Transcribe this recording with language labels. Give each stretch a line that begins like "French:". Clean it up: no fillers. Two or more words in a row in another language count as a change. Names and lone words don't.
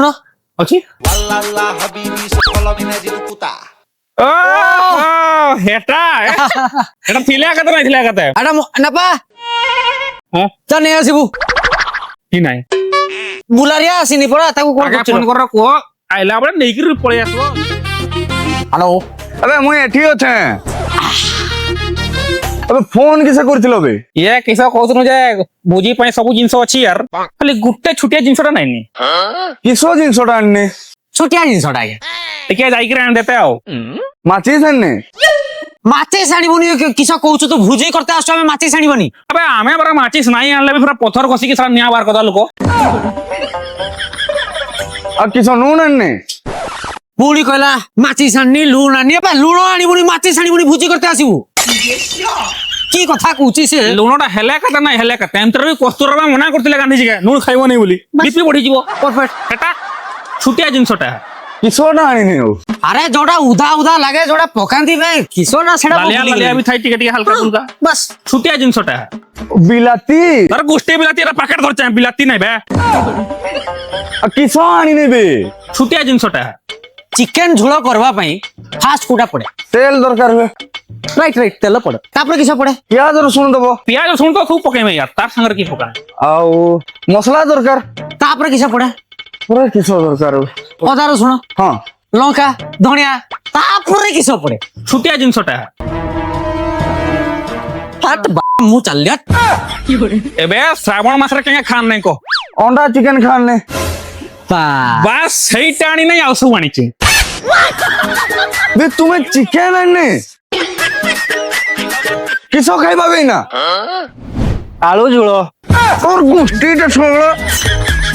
Odia: ଅଛି ହେଟା ହେଟା ଥିଲା କେତେ ନାଇଁ ଥିଲା କେତେ ଏଟା ନେପା ହଁ ଚା ନେଇ ଆସିବୁ। କି ନାଇଁ ବୁଲାରିଆ ଆସିନି ପରା ତାକୁ କଣ ଆଗେ ଫୋନ କର କୁହ ଆଇଲା ବେଳେ ନେଇକିରି ପଳେଇ ଆସିବ। ହ୍ୟାଲୋ ଅବେ ମୁଇ ଏଠି ଅଛେ ଅବେ ଫୋନ କିସେ କରଥିଲୋ ବେ ଇଏ କିସ କହୁଥିଲୁ ଯେ ଭୋଜି ପାଇଁ ସବୁ ଜିନିଷ ଅଛି ୟାର ଖାଲି ଗୋଟେ ଛୋଟିଆ ଜିନିଷଟା ନାଇନି କିସୋ ଜିନସୋଟା ଅନ୍ନେ ଛୋଟିଆ ଜିନିଷଟା ଆଜ୍ଞା ଟିକେ ଯାଇକିରି ଆଣି ଦେତେ ଆଉ ମାଚିସ ଅନ୍ନେ ମାଚିସ୍ ଆଣିବନି କିସ କହୁଛୁ ତୁ ଭୋଜି କରତେ ଆସୁଛୁ ଆମେ ମାଚିସ୍ ଆଣିବନି। ଆବେ ଆମେ ପରା ମାଚିସ୍ ନାଇଁ ଆଣିଲେ ବି ପୁରା ପଥର କଷିକି ସାରା ନିଆଁ ବାହାର କରିଦବା ଲୋକ ଆ କିସୋ ନୁନ ଅନ୍ନେ ପୁଣି କହିଲା ମାଚିସ୍ ଆଣିନି ଲୁଣ ଆଣିନି ଏବେ ଲୁଣ ଆଣିବୁନି ମାଚିସ୍ ଆଣିବୁନି ଭୋଜି କରତେ ଆସିବୁ କି କଥା କହୁଛି ସେ। ଲୁଣଟା ହେଲେ କେତେ ନାଇଁ ହେଲେ କେତେ ଏମିତିରେ ବି କସ୍ତୁରବା ମନା କରିଥିଲେ ଗାନ୍ଧିଜୀ ଲୁଣ ଖାଇବନି ବୋଲି ବିପି ବଢିଯିବ ସେଟା ଛୋଟିଆ ଜିନିଷଟା କିସୋଟା ଆନିନେ ହୋ ଆରେ ଯୋଉଟା ଉଦା ଉଦା ଲାଗେ ଯୋଉଟା ପକାନ୍ତି ବେ କିସ ନା ସେଟା ଲାଲିଆ ଲାଲିଆ ବି ଥାଏ ଟିକେ ଟିକେ ହାଲକା ଫୁଲକା ବାସ୍ ଛୋଟିଆ ଜିନିଷଟା बिलाती ତାର ଗୋଷ୍ଠୀ ବିଲାତି ଏଟା ପାକେଟ ଧରିଛେ ବିଲାତି ନାଇଁ ବେ ଆ କିସୋ ଆନିନେ ବେ ଛୋଟିଆ ଜିନିଷଟା ଚିକେନ ଝୋଳ କରିବା ପାଇଁ ଫାଷ୍ଟ କୋଉଟା ପଡେ ତେଲ ଦରକାର ହୁଏ
English: right right
Odia: ତେଲ ପଡେ ତାପରେ କିସ ପଡେ ପିଆଜ ରସୁନ ଦବୋ ପିଆଜ ଶୁଣ ତ ଖୁବ ପକେଇବେ ୟାର ତାର ସାଙ୍ଗରେ କି ପକା ଆଉ ମସଲା ଦରକାର ତାପରେ କିସ ପଡେ ପୁରା କିସୋ ଦରକାର ହୋ ଅଦା ରସୁଣ हां ଲଙ୍କା ଧଣିଆ ତାପରେ କିସ ପଡେ ଛୋଟିଆ ଜିନିଷଟା ମୁଁ ଚାଲିଆ ଏବେ ଶ୍ରାବଣ ମାସରେ କେଁ ଖାନ ନାଇଁ କହ ଅଣ୍ଡା ଚିକେନ ଖାନେ ବାସ୍ ସେଇଟା ଆଣି ନାଇଁ ଆଉ ସବୁ ଆଣିଛି ବେ ତୁମହେଁ ଚିକେନ ଅନ୍ନେ କିସୋ ଖାଇବା ବେ ନା ଆଳୁ ଝୋଳ ଅଉର ଗୁଷ୍ଟି ଟେ ଛୋଡ଼